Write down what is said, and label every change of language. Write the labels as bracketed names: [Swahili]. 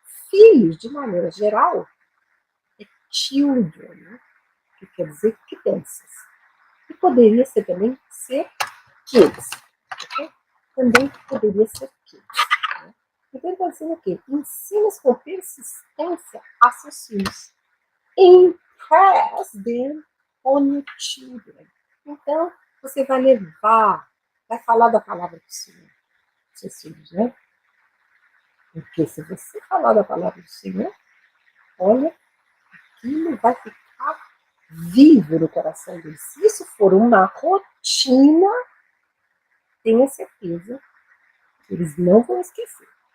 [Portuguese] Filhos, de maneira geral, é children, né? Que quer dizer crianças. E poderia ser também ser kids. Okay? Também poderia ser kids. Né? Então, ele está dizendo o quê? Ensina com persistência a seus filhos. [English] Impress them on your children. [Portuguese] Então, você vai levar, vai falar da palavra do Senhor, seus filhos, né? Porque se você falar da palavra do Senhor, olha, aquilo vai ficar vivo no coração deles. Se isso for uma rotina, tenha certeza que eles não vão esquecer.